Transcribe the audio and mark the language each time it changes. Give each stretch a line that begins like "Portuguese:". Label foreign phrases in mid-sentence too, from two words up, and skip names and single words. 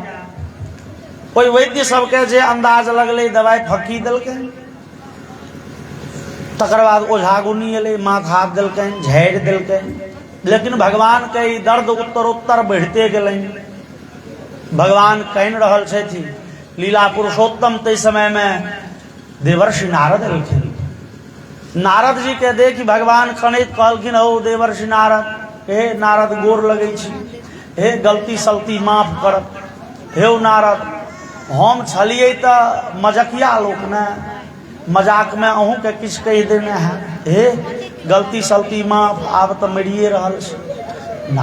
Maithili: कोई वैद्य सबके जे अंदाज लगले दवाई फक्की देलकै, तकर बाद ओझा गुनी एले, माथ हाथ देलकनि, झाड़ि देलकनि। लेकिन भगवान के ई दर्द उत्तरोत्तर बढ़ते गेलनि। भगवान कहि रहल छथि लीला पुरुषोत्तम। तै समय में देवर्षि नारद एलखिन। नारद जी के देखि भगवान कनैत कहलखिन, हो देवर्षि नारद, हे नारद गोर लगै छी, हे गलती सलती माफ करब। हे नारद, हम छलियै तऽ मजकिया लोक ने, मजाक में अहूँ के किछ कहि देने है, हे गलती सलती माफ, आब तऽ मरिए रहल छै।